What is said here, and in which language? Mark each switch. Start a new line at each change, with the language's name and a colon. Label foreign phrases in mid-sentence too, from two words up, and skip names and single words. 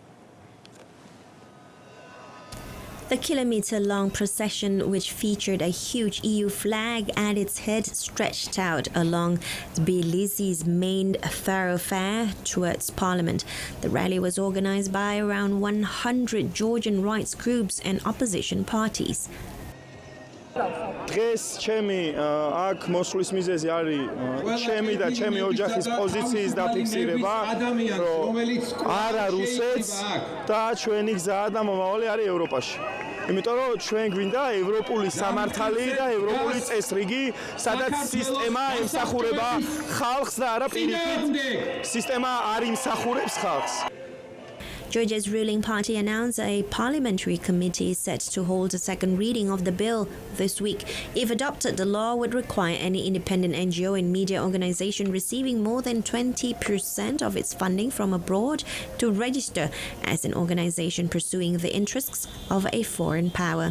English: The kilometre-long procession, which featured a huge EU flag at its head, stretched out along Tbilisi's main thoroughfare towards Parliament. The rally was organised by around 100 Georgian rights groups and opposition parties.
Georgian: დღეს ჩემი აქ მოსვლის მიზეზი არის ჩემი და ჩემი ოჯახის პოზიციის დაფიქსირება, რომ არა რუსეთს და ჩვენი გზა და მომავალი არის ევროპაში. იმიტომ რომ ჩვენ გვინდა ევროპული სამართალი და ევროპული წესრიგი, სადაც სისტემა ემსახურება ხალხს და არა პირიქით სისტემა არ იმსახურებს ხალხს.
English: Georgia's ruling party announced a parliamentary committee set to hold a second reading of the bill this week. If adopted, the law would require any independent NGO and media organization receiving more than 20% of its funding from abroad to register as an organization pursuing the interests of a foreign power.